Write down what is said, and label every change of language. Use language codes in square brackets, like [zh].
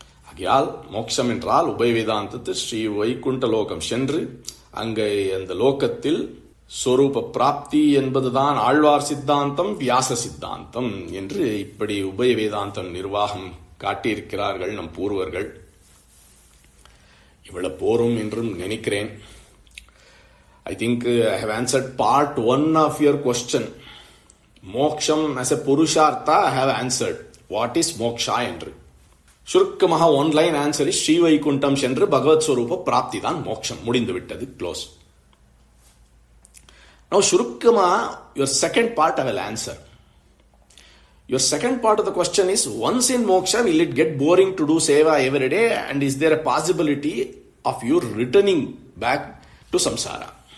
[ta] ஆகையால் மோட்சம் என்றால் உபய வேதாந்தத்தில் ஸ்ரீ வைகுண்ட லோகம் சென்று அங்கே அந்த லோகத்தில் ஸ்வரூப பிராப்தி என்பதுதான் ஆழ்வார் சித்தாந்தம், வியாச சித்தாந்தம் என்று இப்படி உபய வேதாந்தம் நிர்வாகம் காட்டியிருக்கிறார்கள் நம் பூர்வர்கள். இவ்வளவு போரும் என்றும் நினைக்கிறேன். [en] I think I have answered part 1 of your question. மோக்ஷம் as a புருஷார்த்தா I have answered. What is [ta] moksha என்று சுருக்கமாக ஒன்லைன் ஆன்சர் ஸ்ரீ வைகுண்டம் சென்று பகவத் ஸ்வரூப பிராப்தி தான் மோட்சம். முடிந்து விட்டது, க்ளோஸ். [en] Now [ta] சுருக்கமாக [en] your second part I will answer. Your second part of the question is, once in moksha, will it get boring to do seva every day, and is there a possibility of you returning back to samsara?